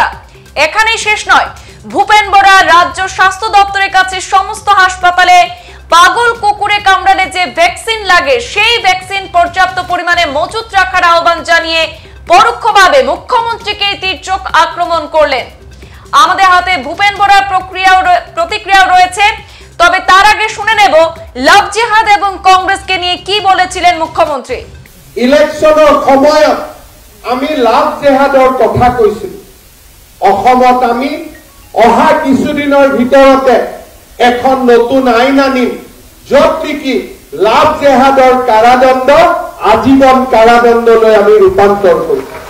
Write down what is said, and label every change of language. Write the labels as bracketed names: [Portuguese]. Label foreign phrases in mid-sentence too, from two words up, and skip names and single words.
[Bangla] এখানেই শেষ নয়, ভূপেন বরা রাজ্য স্বাস্থ্য দপ্তরের কাছে সমস্ত হাসপাতালে পাগল কুকুরে কামড়ালে যে ভ্যাকসিন লাগে সেই ভ্যাকসিন পর্যাপ্ত পরিমাণে মজুত রাখার আহ্বান জানিয়ে পরোক্ষভাবে মুখ্যমন্ত্রীকে তীর্যক আক্রমণ করলেন। আমাদের হাতে ভূপেন বরার প্রতিক্রিয়াও রয়েছে, তবে তার আগে শুনে নেব লাভ জিহাদ এবং কংগ্রেসকে নিয়ে কি বলেছিলেন মুখ্যমন্ত্রী। [Assamese] ইলেকশনের সময়ত আমি লাভ জিহাদৰ কথা কৈছিলো। অসমত আমি অহা কিছুদিনৰ ভিতৰতে এখন নতুন আইন আনিম, য'ত নেকি লাভ জেহাদৰ কাৰাদণ্ড আজীবন কাৰাদণ্ডলৈ আমি ৰূপান্তৰ কৰিম।